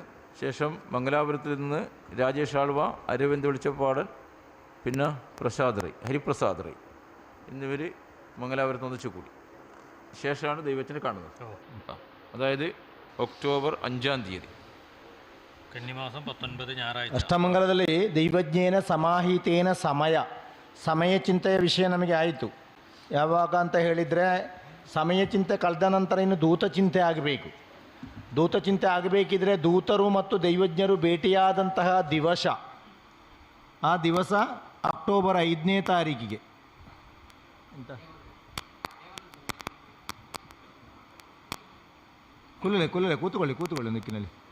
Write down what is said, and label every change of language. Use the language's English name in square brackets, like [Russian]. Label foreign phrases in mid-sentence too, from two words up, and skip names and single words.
[Malayalam] ശേഷം മംഗലാപുരത്തിൽ നിന്ന് രാജേഷ് ആൾവ, അരവിന്ദ് വെളിച്ചപ്പാടൻ, പിന്നെ പ്രസാദ് റൈ, ഹരിപ്രസാദ് റൈ എന്നിവർ മംഗലാപുരത്ത് ഒന്നിച്ചു കൂടി. ശേഷമാണ് ദൈവത്തിനെ കാണുന്നത്. അതായത് ഒക്ടോബർ 5-ാം തീയതി ಕನ್ನಿಮಾಸಂ 19 ഞായറാഴ്ച. [Kannada] ಅಷ್ಟಮಂಗಲದಲ್ಲಿ [Sanskrit] ದೈವಜ್ಞೇನ ಸಮಾಹಿತೇನ [Kannada] ಸಮಯ ಚಿಂತೆಯ ವಿಷಯ ನಮಗೆ ಆಯಿತು. ಯಾವಾಗ ಅಂತ ಹೇಳಿದರೆ ಸಮಯ ಚಿಂತೆ ಕಳೆದ ನಂತರ ಇನ್ನು ದೂತ ಚಿಂತೆ ಆಗಬೇಕು. ದೂತ ಚಿಂತೆ ಆಗಬೇಕಿದ್ರೆ ದೂತರು ಮತ್ತು ದೈವಜ್ಞರು ಭೇಟಿಯಾದಂತಹ ದಿವಸ, ಆ ದಿವಸ ಅಕ್ಟೋಬರ್ 5ನೇ ತಾರೀಕಿಗೆ ಅಂತ ಕೂತ್ಕೊಳ್ಳಿ ದಿಕ್ಕಿನಲ್ಲಿ.